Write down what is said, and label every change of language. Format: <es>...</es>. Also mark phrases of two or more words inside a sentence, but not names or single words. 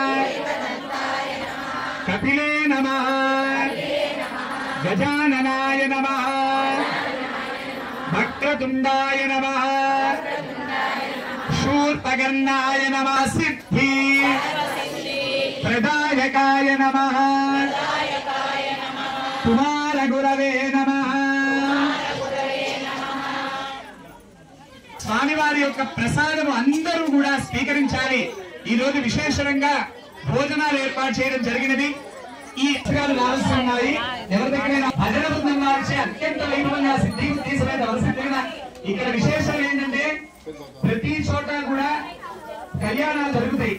<sa>कपिले नमः गजाननाय नमः वक्रतुंडाय नमः शूर्पकर्णाय नमः सिद्धि प्रदायकाय नमः कुमारगुरवे नमः</sa> <te>స్వామివారి యొక్క ప్రసాదము అందరూ కూడా స్వీకరించాలి. ఈ రోజు విశేషంగా భోజనాలు ఏర్పాటు చేయడం జరిగినది. ఈ అక్షరాలు రావాల్సి ఉన్నాయి. ఎవరి దగ్గరైనా భజన బృందం వారిచే అత్యంత వైభవంగా సిద్ధించిన ఇక్కడ విశేషం ఏంటంటే ప్రతి చోట కూడా కళ్యాణాలు జరుగుతాయి.</te>